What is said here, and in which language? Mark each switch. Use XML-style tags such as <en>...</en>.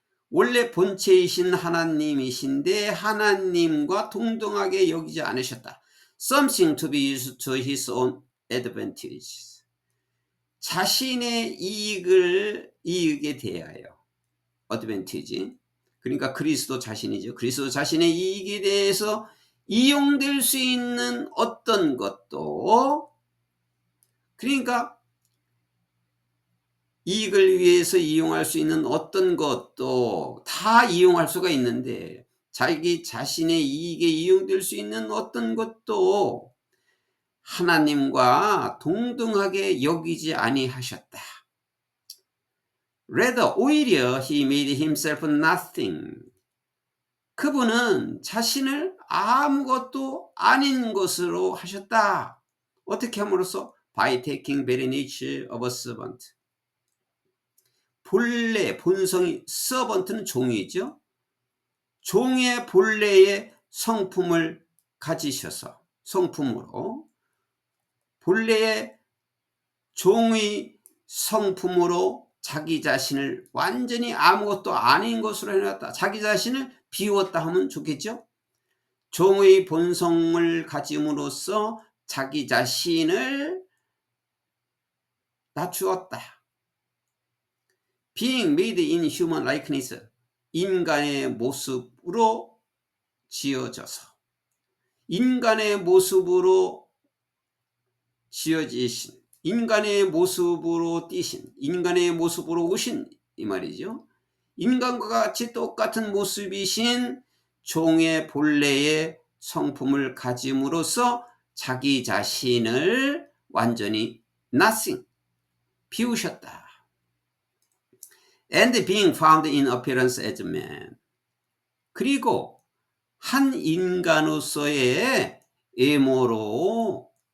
<ko>원래 본체이신 하나님이신데 하나님과 동등하게 여기지 않으셨다.</ko> <en>Something to be used to his own advantage.</en> <ko>자신의 이익에 대하여 advantage. 그러니까 그리스도 자신이죠. 그리스도 자신의 이익에 대해서 이용될 수 있는 어떤 것도, 그러니까 이익을 위해서 이용할 수 있는 어떤 것도 다 이용할 수가 있는데 자기 자신의 이익에 이용될 수 있는 어떤 것도 하나님과 동등하게 여기지 아니하셨다.</ko> <en>Rather,</en> <ko>오히려</ko> <en>he made himself nothing.</en> <ko>그분은 자신을 아무것도 아닌 것으로 하셨다. 어떻게 함으로써?</ko> <en>By taking very nature of a servant.</en> <ko>본래, 본성이, servant는 종이죠. 종의 본래의 성품을 가지셔서, 성품으로, 본래의 종의 성품으로 자기 자신을 완전히 아무것도 아닌 것으로 해놨다. 자기 자신을 비웠다 하면 좋겠죠. 종의 본성을 가짐으로써 자기 자신을 낮추었다.</ko> <en>Being made in human likeness.</en> <ko>인간의 모습으로 지어져서, 인간의 모습으로 지어지신, 인간의 모습으로 뛰신, 인간의 모습으로 오신 이 말이죠. 인간과 같이 똑같은 모습이신 종의 본래의 성품을 가짐으로써 자기 자신을 완전히 nothing, 비우셨다.</ko> <en>And being found in appearance as man.</en> <ko>그리고 한 인간으로서의 외모로</ko>